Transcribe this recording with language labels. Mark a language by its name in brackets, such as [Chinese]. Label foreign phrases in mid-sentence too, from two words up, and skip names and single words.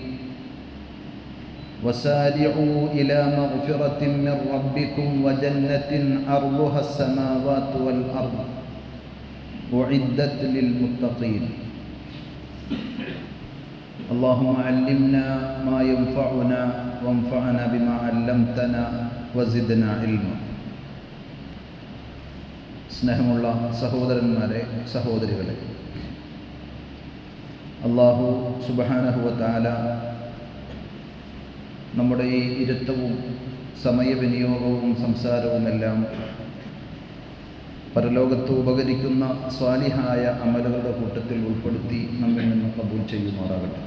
[Arabic] وسارعوا إلى مغفرة من ربكم وجنة عرضها السماوات والأرض أعدت للمتقين. اللهم علمنا ما ينفعنا وانفعنا بما علمتنا وزدنا علما. [Malayalam] സ്നേഹമുള്ള സഹോദരന്മാരെ, സഹോദരികളെ, [Arabic] الله سبحانه وتعالى [Malayalam] നമ്മുടെ ഈ ഇരുത്തവും സമയവിനിയോഗവും സംസാരവുമെല്ലാം പരലോകത്ത് ഉപകരിക്കുന്ന സ്വാലിഹായ അമലുകളുടെ കൂട്ടത്തിൽ ഉൾപ്പെടുത്തി നമ്മിൽ നിന്ന് കബൂൽ ചെയ്യുമാറാകട്ടെ.